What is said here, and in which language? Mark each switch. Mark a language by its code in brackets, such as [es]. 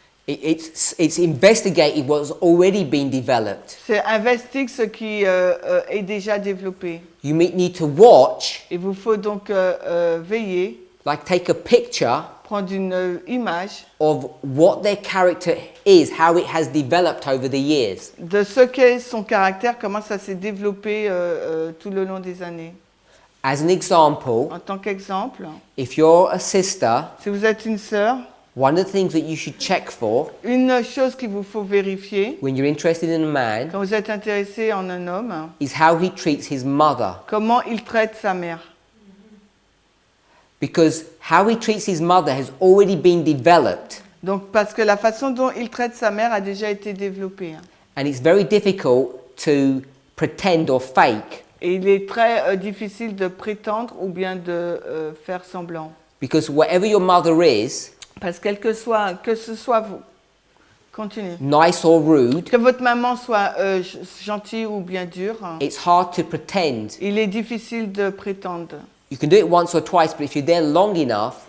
[en] It's investigated what's already been developed. [fr] C'est investiguer ce qui est déjà développé. [en] You need to watch, [fr] Il vous faut donc veiller, [en] like take a picture [fr] prendre une image [en] of what their character is, how it has developed over the years. [fr] de ce qu'est son caractère, comment ça s'est développé tout le long des années. [en] As an example, [fr] En tant qu'exemple, [en] if you're a sister, [fr] si vous êtes une sœur, [en] one of the things that you should check for [fr] une chose qu'il vous faut vérifier [en] when you're interested in a man [fr] quand vous êtes intéressé en un homme, [en] is how he treats his mother. [fr] comment il traite sa mère. [en] Because how he treats his mother has already been developed, [fr] Donc, parce que la façon dont il traite sa mère a déjà été développée. [en] and it's very difficult to pretend or fake. [fr] Et il est très difficile de prétendre ou bien de faire semblant. [en] Because whatever your mother is, [fr] Parce que ce soit vous, continuez. [en] nice or rude, [fr] Que votre maman soit gentille ou bien dure, [en] it's hard to pretend. [fr] il est difficile de prétendre. [en] You can do it once or twice, but if you're there long enough,